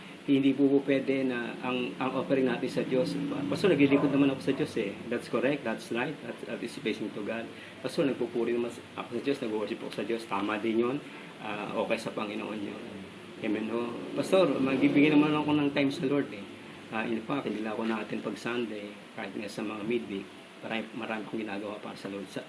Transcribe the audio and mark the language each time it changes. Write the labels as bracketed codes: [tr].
[tl] Hindi po pwede na ang offering natin sa Diyos. Pastor, naglilingkod naman ako sa Diyos eh. [en] That's correct, that's right, that is facing to God. [tl] Pastor, nagpupuri naman ako sa Diyos, nag-worship ako sa Diyos. Tama din yun. Okay sa Panginoon yun. Amen. No? Pastor, magbibigay naman ako ng time sa Lord eh. [en] In fact, [tl] hindi lang ako natin pag Sunday, kahit nga sa mga midweek, marami akong ginagawa para sa Lord.